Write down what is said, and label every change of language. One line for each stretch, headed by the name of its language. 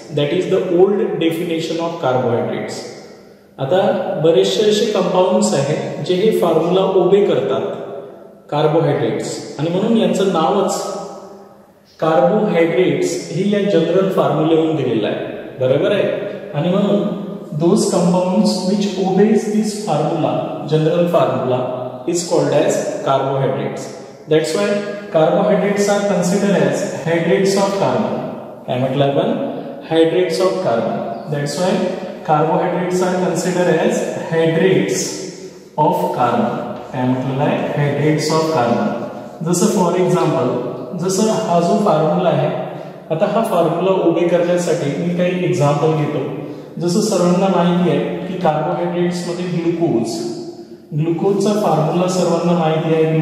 English: That is the old definition of carbohydrates.
Marathi: आता बरेचसे असे कंपाऊंड्स आहेत जे हे फॉर्म्युला ओबे करतात, कार्बोहायड्रेट्स, आणि म्हणून यांचं नावच कार्बोहायड्रेट्स हे या जनरल फॉर्म्युलेवरून दिलेलं आहे. बरोबर आहे. आणि म्हणून
English: Those compounds which obeys this formula, general formula, is called as carbohydrates. That's why carbohydrates are considered as hydrates of carbon.
Marathi: काय म्हटलं आपण?
English: Hydrates of carbon. That's why carbohydrates are considered as hydrates of carbon.
Marathi: काय म्हटलेलं आहे?
English: Hydrates of carbon.
Marathi: जसं for example, जसं हा जो फॉर्म्युला आहे, आता हा फॉर्म्युला उभे करण्यासाठी मी काही एक्झाम्पल घेतो. जसं सर्वांना माहिती आहे की कार्बोहायड्रेट्स मध्ये ग्लुकोजचा फॉर्म्युला सर्वांना माहिती आहे.